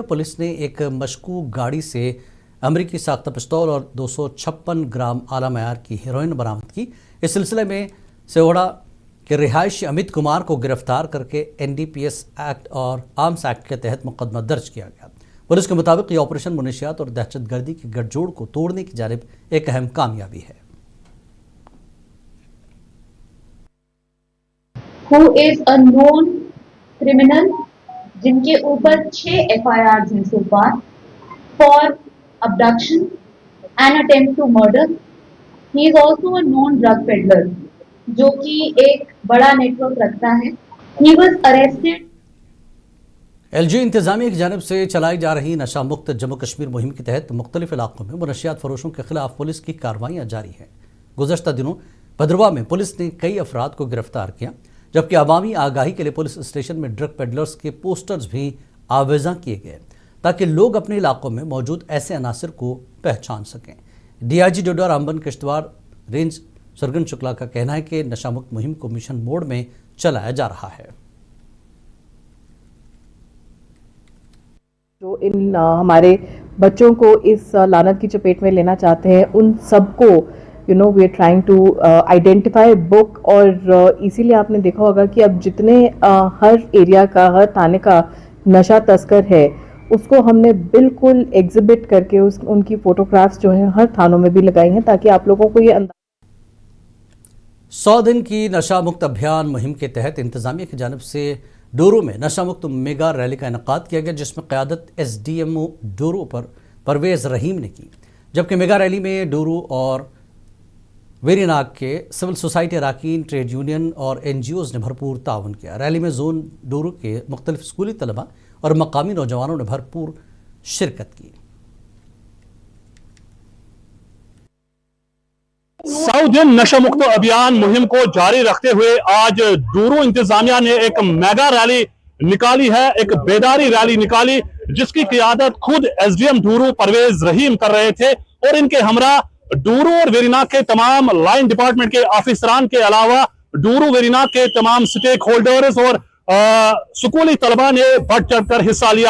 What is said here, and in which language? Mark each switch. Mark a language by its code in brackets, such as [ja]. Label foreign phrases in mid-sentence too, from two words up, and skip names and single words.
[ur] پولیس نے ایک مشکوک گاڑی سے امریکی ساختہ پستول اور 256 گرام اعلیٰ معیار کی ہیروئن برآمد کی۔ اس سلسلے میں سیوڑا کے رہائشی امیت کمار کو گرفتار کر کے NDPS ایکٹ اور آرمز ایکٹ کے تحت مقدمہ درج کیا گیا۔ پولیس کے مطابق یہ آپریشن منشیات اور دہشت گردی کے گٹھ جوڑ کو توڑنے کی جانب ایک اہم کامیابی ہے۔ [en] who is a known criminal [ur] جن کے اوپر 6 FIRs ہیں [en] so far for abduction and attempt to murder. He is also a known drug peddler [ur] جو کہ ایک بڑا نیٹ ورک رکھتا ہے۔ [en] He was arrested. [ur] LG انتظامیہ کی جانب سے چلائی جا رہی نشہ مکت جموں کشمیر مہم کے تحت مختلف علاقوں میں منشیات فروشوں کے خلاف پولیس کی کارروائیاں جاری ہیں۔ گزشتہ دنوں بھدرواہ میں پولیس نے کئی افراد کو گرفتار کیا، جبکہ عوامی آگاہی کے لیے [en] police station [ur] میں [en] drug peddlers [ur] کے پوسٹرز بھی آویزاں کیے گئے تاکہ لوگ اپنے علاقوں میں موجود ایسے عناصر کو پہچان سکیں۔ DIG ڈوڈا رامبن کشتواڑ رینج سرگن شکلا کا کہنا ہے کہ نشہ مکت مہم کو [en] mission mode [ur] میں چلایا جا رہا ہے۔ جو ان ہمارے بچوں کو اس لعنت کی چپیٹ میں لینا چاہتے ہیں، ان سب کو [en] we are trying to identify back, [ur] اور اسی لیے آپ نے دیکھا ہوگا کہ اب جتنے ہر ایریا کا، ہر تھانے کا نشہ تسکر ہے، اس کو ہم نے بالکل ایگزبٹ کر کے ان کی فوٹوگرافز جو ہیں ہر تھانوں میں بھی لگائی ہیں، تاکہ آپ لوگوں کو یہ اندازہ 100 دن کی نشہ مکت ابھیان مہم کے تحت انتظامیہ کی جانب سے ڈورو میں نشہ مکت [en] mega rally [ur] کا انعقاد کیا گیا، جس میں قیادت SDMO ڈورو پر پرویز رحیم نے کی، جبکہ میگا ریلی میں ڈورو اور ویری ناگ کے [en] civil society [ur] اراکین، [en] trade union [ur] اور این جی اوز نے بھرپور تعاون کیا۔ ریلی میں زون ڈورو کے مختلف اسکولی طلباء اور مقامی نوجوانوں نے بھرپور شرکت کی۔ ساؤتھ دن نشہ مکت ابھیان مہم کو جاری رکھتے ہوئے آج ڈورو انتظامیہ نے ایک [en] mega rally [ur] نکالی ہے، ایک بیداری ریلی نکالی، جس کی قیادت خود ایس ڈی ایم ڈورو پرویز رحیم کر رہے تھے، اور ان کے ہمراہ ڈورو اور ویریناگ کے تمام [en] line department [ur] کے آفیسران کے علاوہ ڈورو ویریناگ کے تمام سٹیک ہولڈرز اور سکولی طلباء نے بڑھ چڑھ کر حصہ لیا۔